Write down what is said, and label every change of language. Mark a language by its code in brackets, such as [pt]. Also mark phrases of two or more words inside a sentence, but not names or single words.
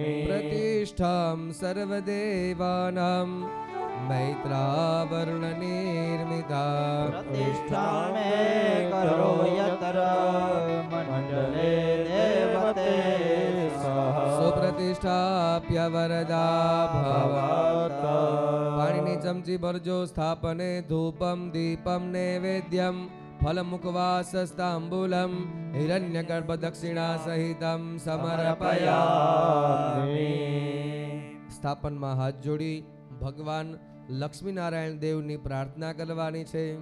[sa] प्रतिष्ठां सर्वदेवानां मैत्रावरुणनिर्मिता प्रतिष्ठा में करो यत्र मंडले देवते सह सुप्रतिष्ठाप्य वरदा भवत [gu] પાણીની ચમચી ભરજો સ્થાપને [sa] ધૂપમ દીપમ નૈવેદ્યમ ફલમુખવાસસ્તાંબૂલમ હિરણ્યગર્ભ દક્ષિણા સહિતમ સમર્પયામિ. [gu] સ્થાપનમાં હાથ જોડી ભગવાન લક્ષ્મીનારાયણ દેવની પ્રાર્થના કરવાની છે.